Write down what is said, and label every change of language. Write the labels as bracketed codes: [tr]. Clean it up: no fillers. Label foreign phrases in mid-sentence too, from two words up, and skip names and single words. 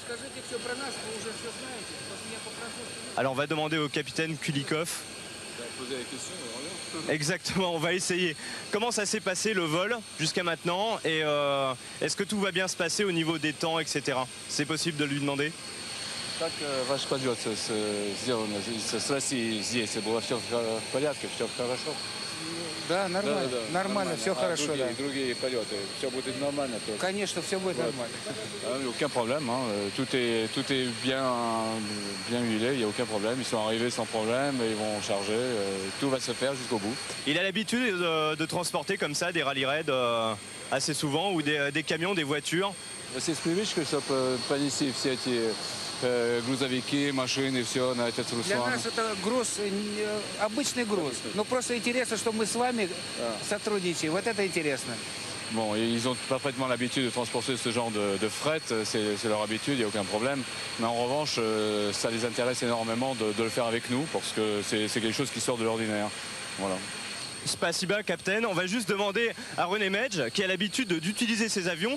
[fr] Alors on va demander au capitaine Kulikov. Exactement, on va essayer. Comment ça s'est passé le vol jusqu'à maintenant et est-ce que tout va bien se passer au niveau des temps, etc. C'est possible de lui demander? [ru] Как ваш полет сделан с Россией здесь? Было все в порядке, все хорошо? Да, нормально. Нормально, все хорошо. Другие полеты, все будет нормально? Конечно, все будет нормально. [fr] Aucun problème, hein. Tout est bien huilé, il n'y a aucun problème. Ils sont arrivés sans problème, ils vont charger, tout va se faire jusqu'au bout. Il a l'habitude de transporter comme ça des rallye raids assez souvent ou des camions, des voitures. [ru] C'est привычка, чтобы понести все эти грузовики, машины, все на этот Руслан. Для нас это груз, обычный груз. Но просто интересно, что мы с вами сотрудничаем. Вот это интересно. [fr] Bon, ils ont parfaitement l'habitude de transporter ce genre de fret, c'est leur habitude, il n'y a aucun problème. Mais en revanche, ça les intéresse énormément de le faire avec nous, parce que c'est quelque chose qui sort de l'ordinaire. Voilà. [ru] Spasiba, Captain. [fr] On va juste demander à René Medj, qui a l'habitude d'utiliser ces avions.